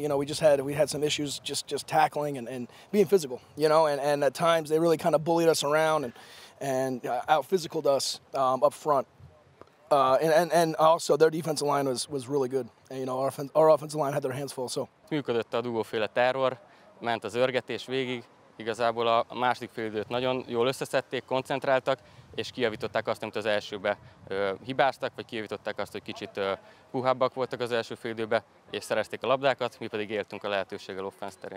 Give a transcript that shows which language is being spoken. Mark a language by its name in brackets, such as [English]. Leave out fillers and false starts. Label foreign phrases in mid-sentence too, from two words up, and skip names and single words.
[English] You know, we had some issues just tackling and being physical. You know, and at times they really kind of bullied us around and out physicaled us up front. And also their defensive line was really good. And, you know, our offensive line had their hands full. So. [Hungarian] Működött a dugóféle terror. Ment az örgetés végig, igazából a második félidőt nagyon jól összeszedték, koncentráltak, és kijavították azt, amit az elsőbe hibáztak, vagy kijavították azt, hogy kicsit puhábbak voltak az első félidőbe, és szerezték a labdákat, mi pedig éltünk a lehetőséggel offense terén.